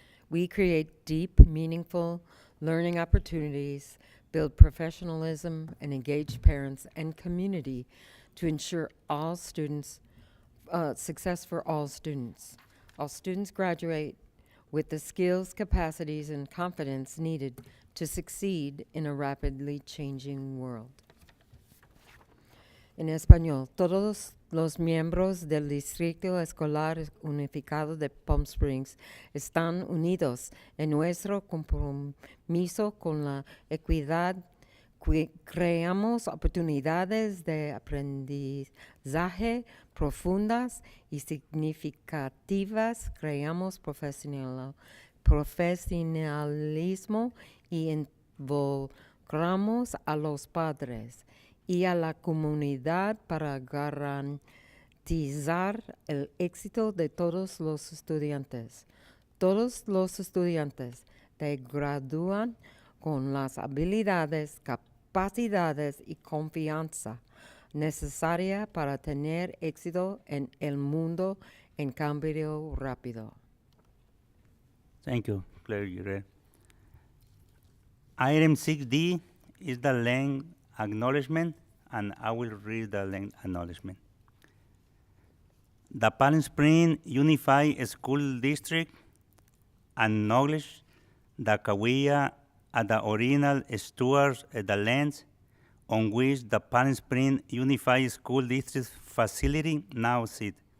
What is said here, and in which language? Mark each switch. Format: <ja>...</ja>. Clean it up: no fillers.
<en>We create deep, meaningful learning opportunities, build professionalism, and engage parents and community to ensure all students success for all students. All students graduate with the skills, capacities, and confidence needed to succeed in a rapidly changing world.</en> <es>En español, todos los miembros del Distrito Escolar Unificado de Palm Springs están unidos en nuestro compromiso con la equidad. Creamos oportunidades de aprendizaje profundas y significativas, creamos profesionalismo y involucramos a los padres y a la comunidad para garantizar el éxito de todos los estudiantes. Todos los estudiantes se gradúan con las habilidades, capacidades y confianza necesaria para tener éxito en el mundo en cambio rápido.</es> <en>Thank you, Claire Girel. Item 6D is the length acknowledgement, and I will read the length acknowledgement. The Palm Springs Unified School District acknowledge the Cahuilla as the original stewards of the lands on which the Palm Springs Unified School District facility now sits.</en>